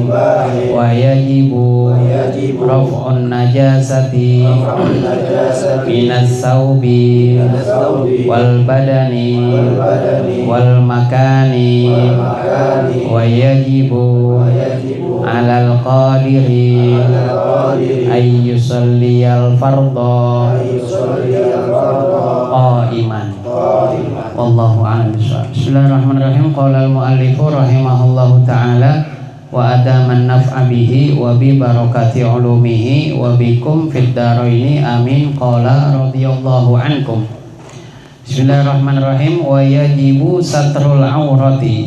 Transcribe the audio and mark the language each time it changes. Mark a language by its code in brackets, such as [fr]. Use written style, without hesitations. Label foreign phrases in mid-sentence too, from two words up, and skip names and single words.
[ar] ويجب رفع النجاسة من الثوب والبدن والمكان. ويجب على القادر أن يصلي الفرض قائما. والله أعلم بالصواب. بسم الله الرحمن الرحيم. قال المؤلف رحمه الله تعالى وأدام النفع به وببركة علومه وبكم في الدارين آمين. قال رضي الله عنكم. بسم الله الرحمن الرحيم. ويجب ستر العورة.